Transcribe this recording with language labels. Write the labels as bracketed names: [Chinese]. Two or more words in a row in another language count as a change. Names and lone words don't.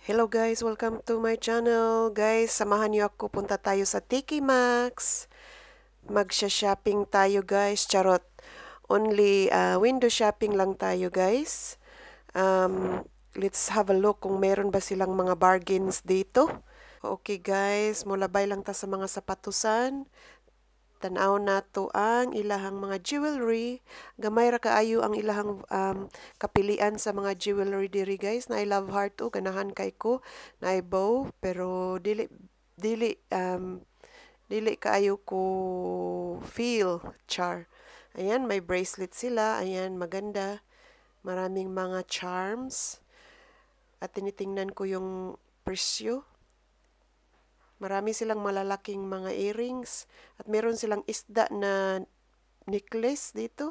[English] guys, welcome to my channel. [Filipino] Guys, samahan niyo ako, punta tayo sa TK Maxx. Magsha-shopping tayo guys, charot. [English] Only window shopping [Filipino] lang tayo guys. [English] Let's have a look [Filipino] kung meron ba silang mga bargains dito. [Cebuano] Okay guys, mulabay lang ta sa mga sapatusan. Tanaw nato ang ilahang mga jewelry. Gamay ra kaayo ang ilahang kapilian sa mga jewelry diri guys. Na [English] I love heart [Cebuano] o ganahan kay ko na I bow pero dili kaayo ko feel char. [Filipino] Ayan, may bracelet sila. Ayan, maganda. Maraming mga charms. At tinitingnan ko yung presyo. Marami silang malalaking mga earrings. At meron silang isda na necklace dito.